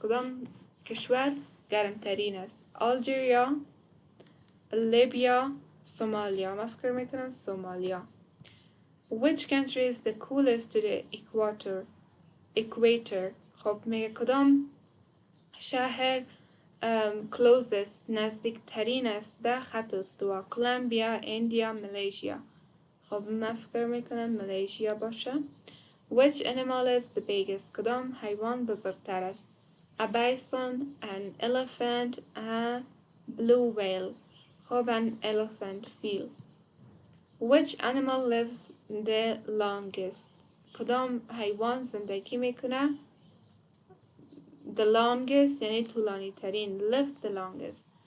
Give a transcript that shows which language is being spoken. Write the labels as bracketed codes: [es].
[fa] کدام کشور گرمترین است؟ الجریا، لیبیا، سومالیا. من فکر میکنم سومالیا. [en] Which country is the coolest to the equator? [fa] خب میگه کدام شهر closest نزدیک ترین است به خط استوا؟ کلمبیا، اندیا، مالزیا. خب من فکر میکنم مالزیا باشه. [en] Which animal is the biggest? [fa] کدام حیوان بزرگتر است؟ [en] A bison, an elephant, a blue whale. [fa] خب [en] an elephant [fa] فیل. [en] Which animal lives the longest? [fa] کدام حیوان زندگی میکنه [en] the longest [fa] یعنی طولانی ترین. [en] lives the longest.